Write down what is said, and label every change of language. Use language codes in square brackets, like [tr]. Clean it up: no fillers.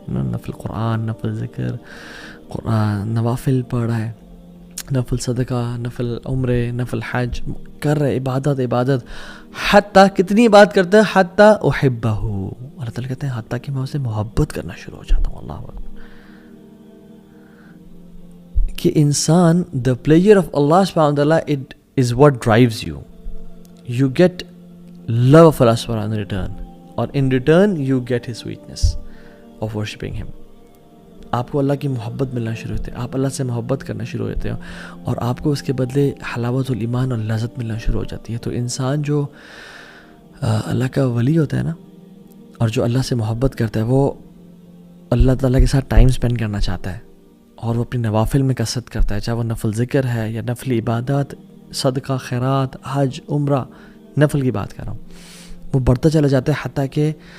[ur] نفل قرآن, نفل ذکر, قرآن نوافل پڑھ رہا ہے, نفل صدقہ, نفل عمرے, نفل حج کر رہے, عبادت. حتیٰ کتنی بات کرتا ہے, حتیٰ احبہ. اللہ تعالیٰ کہتے ہیں حتیٰ کہ میں اسے محبت کرنا شروع ہو جاتا ہوں. اللہ اکبر. کہ انسان, [en] the pleasure of Allah subhanahu wa ta'ala, it is what drives you. You get love of Allah subhanahu wa ta'ala in return, or in return you get his sweetness of worshipping him. [ur] آپ کو اللہ کی محبت ملنا شروع ہوتے ہیں, آپ اللہ سے محبت کرنا شروع ہوتے ہیں, اور آپ کو اس کے بدلے حلاوت الایمان اور لذت ملنا شروع ہو جاتی ہے. تو انسان جو اللہ کا ولی ہوتا ہے نا, اور جو اللہ سے محبت کرتا ہے, وہ اللہ تعالیٰ کے ساتھ ٹائم اسپینڈ کرنا چاہتا ہے, اور وہ اپنی نوافل میں کثرت کرتا ہے, چاہے وہ نفل ذکر ہے یا نفل عبادات, صدقہ, خیرات, حج, عمرہ, نفل کی بات کر رہا ہوں. وہ بڑھتا چلا جاتا ہے حتیٰ کہ